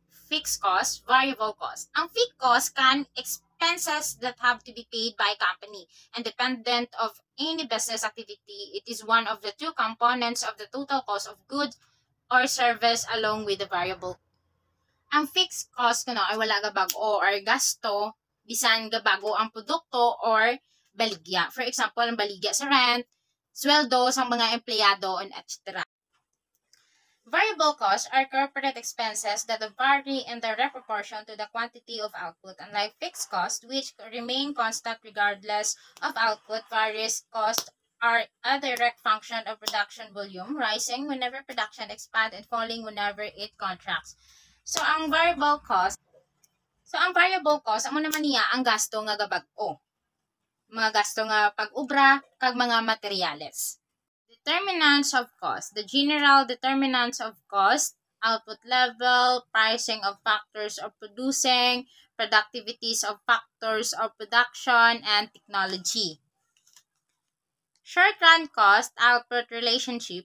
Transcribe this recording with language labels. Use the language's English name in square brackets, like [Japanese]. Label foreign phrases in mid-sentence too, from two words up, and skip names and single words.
[English] fixed cost, variable cost. Ang fixed cost can expenses that have to be paid by company. Independent of any business activity, it is one of the two components of the total cost of goods or service along with the variable. [Hiligaynon] Ang [English] fixed cost [Hiligaynon] kuno ay wala ga bag-o or gasto bisan ga bago ang produkto or baligya. [English] For example, [Hiligaynon] ang baligya sa rent, sweldo sa mga empleyado, [English] and etc. Variable costs are corporate expenses that vary in direct proportion to the quantity of output, unlike fixed costs, which remain constant regardless of output. Various costs are a direct function of production volume, rising whenever production expands and falling whenever it contracts. So, ang variable cost, [Hiligaynon] amo naman niya ang gasto nga gabag-o. Mga gasto nga pag-ubra, kag mga materyales. [English] Determinants of cost. The general determinants of cost, output level, pricing of factors of producing, productivities of factors of production, and technology. Short-run cost-output relationship.